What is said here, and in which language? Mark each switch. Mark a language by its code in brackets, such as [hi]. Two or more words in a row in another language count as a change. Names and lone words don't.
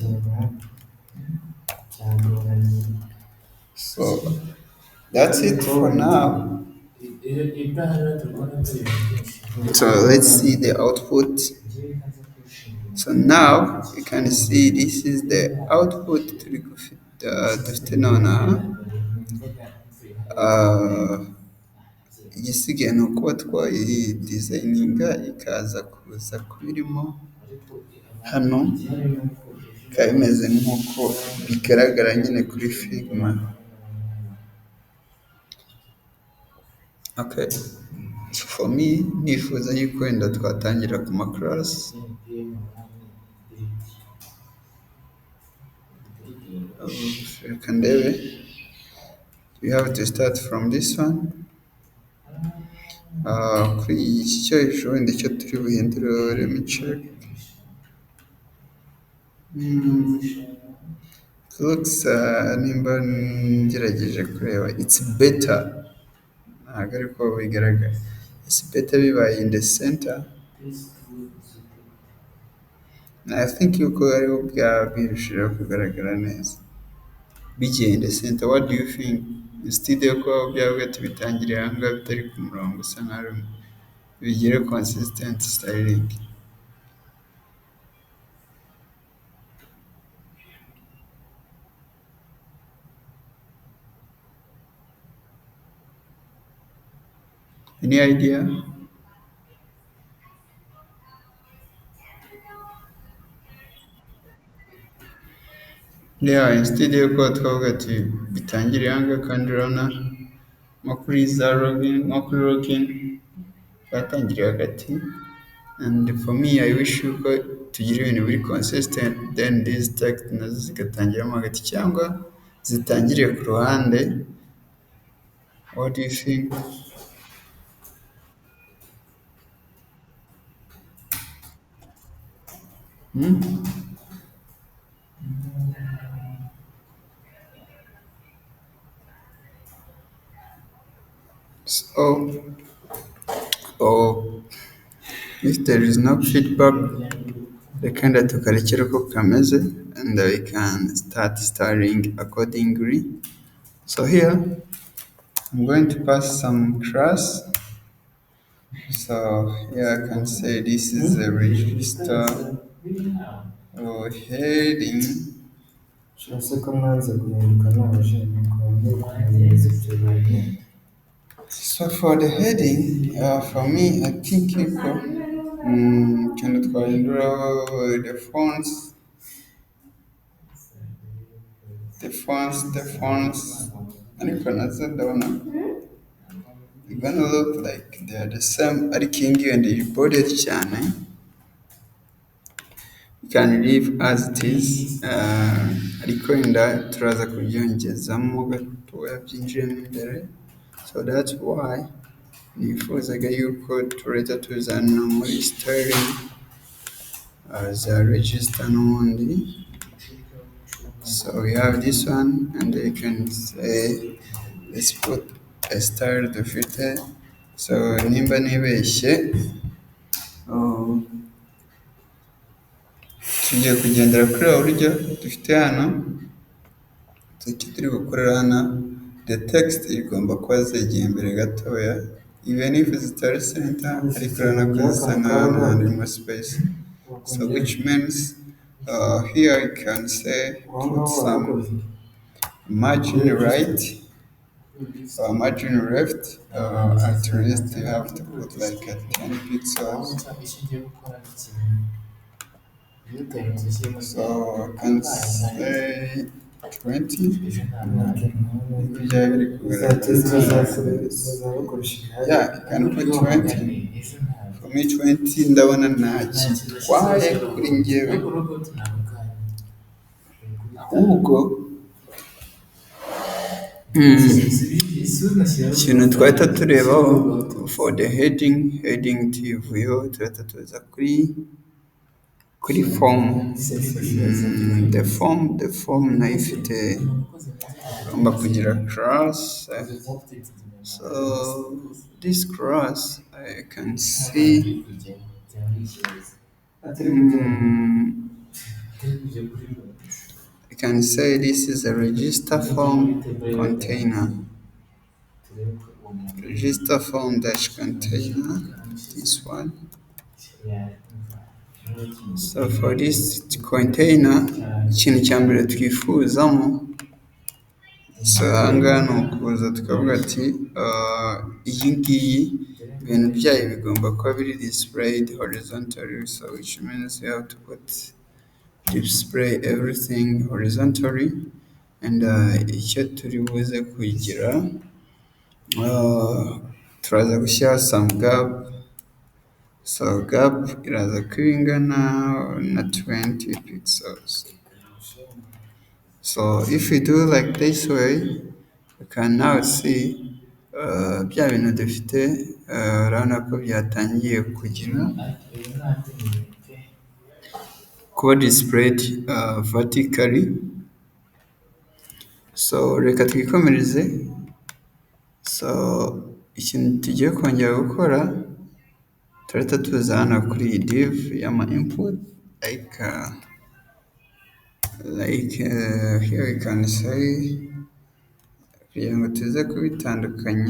[en] So that's it for now. So let's see the output. So now you can see this is the output [rw] dufite nonaha. Igisigaye ni ukuba twayidizayininga ikaza kuza kubirimo hano, bikaba bimeze nk'uko bigaragara nyine kuri Figma. [en] Okay. For me, [rw] nifuza yuko wenda twatangira ku maclass. Reka ndebe. [en] We have to start from this one. [rw] Kuri iki cyo hejuru wenda icyo turi buhindure, [en] let me check. [rw] Looks nimba ngerageje kureba, [en] it's better. [rw] Ntabwo ariko bigaragara. [en] It's better bibaye in the center. I think [rw] yuko ariho byaba birushije kugaragara neza. [en] Bigiye in the center, what do you think? [rw] Instead yuko byaba tubitangiriye aha ngaha bitari ku murongo usa nkaho bigire [en] consistent styling. Any idea? [rw] Yeah, instead yuko twavuga ati bitangiriye aha ngaha kandi urabona nko kuri za login, nko kuri login batangiriye hagati. [en] And for me, I wish [rw] yuko tugira ibintu biri [en] consistent, then these text [rw] nazo zigatangiramo hagati cyangwa zitangiriye ku ruhande [en] What do you think? Hmm? So, oh, if there is no feedback, [rw] reka tukarekera uko kameze, [en] and we can start styling accordingly. So here, I'm going to pass some class. So here I can say this is a register or heading. [rw] Ese ko mwanze guhinduka naje nuko ntibikomeza ibyo bintu. [en] So for the heading, for me, I think equal. Can twahindura the fonts, [rw] ariko nazo ndabona [en] it's gonna look like they are the same [rw] ariko iyi ngiyi wenda iri cyane. [en] You can leave as it is, [rw] ariko wenda turaza kubyongezamo gatoya byinjiyemo imbere, [en] so that's why [rw] nifuzaga yuko tureta tuzana muri styling za register n'ubundi. [en] So we have this one, and you can say let's put a style dufite. [rw] So nimba nibeshye, oh, tugiye kugendera kuri ubu buryo dufite hano. Icyo turi gukorera hano, [en] the text [rw] igomba kuba zegeye imbere gatoya, [en] even if [rw] zitari center, ariko urabona ko zisa n'ahantu harimo space. [en] So which means here you can say put some margin right or margin left. At least you have to put like a 10 pixels. So I can say 20. Yeah, you can put 20. For me [rw] 20 ndabona ntakitwaye kuri njyewe, ahubwo ikintu twahita turebaho [en] for the heading [rw] tuyivuyeho, turahita tuza kuri form. [en] The form [rw] nayo ifite igomba kugira class. [en] So this class I can see I can say this is a register form container. Register form dash container, this one. So for this container, [rw] ikintu cya mbere twifuzamo, so ahangaha ni ukuza tukavuga ati iyi ngiyi ibintu byayo bigomba kuba biri [en] displayed horizontally, so which means you have to display everything horizontally. [rw] And icyo turi buze kugira, turaza gushyira [en] some gap. [rw] So gap iraza kuba ingana na 20 pixels. [en] So if we do like this way, you can now see [rw] bya bintu dufite, urabona ko byatangiye kuba [en] displayed vertically. [rw] So reka twikomereze. So ikintu tugiye kongera gukora, turahita tuza hano kuri iyi div y'ama input, [en] like here we can say, [rw] kugira ngo tuze kubitandukanya.